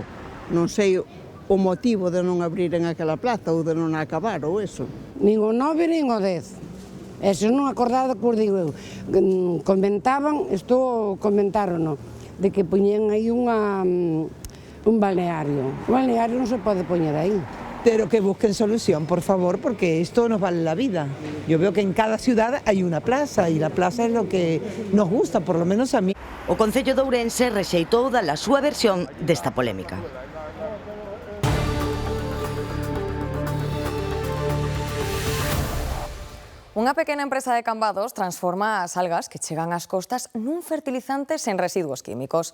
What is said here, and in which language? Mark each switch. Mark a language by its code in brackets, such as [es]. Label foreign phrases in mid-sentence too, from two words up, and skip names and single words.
[gl] Non sei o motivo de non abriren aquela plaza ou de non acabar ou eso. Nin o 9 nin o 10. E se non acordado, pois digo eu, comentaban, isto comentaron, de que poñen aí un balneario. Un balneario non se pode poñer aí. Pero que busquen solución, por favor, [es] porque esto nos vale la vida. Yo veo que en cada ciudad hay una plaza y la plaza es lo que nos gusta, por lo menos a mí. [gl] O Concello de Ourense rexeitou da súa versión desta polémica. Unha pequena empresa de Cambados transforma as algas que chegan ás costas nun fertilizante sen residuos químicos.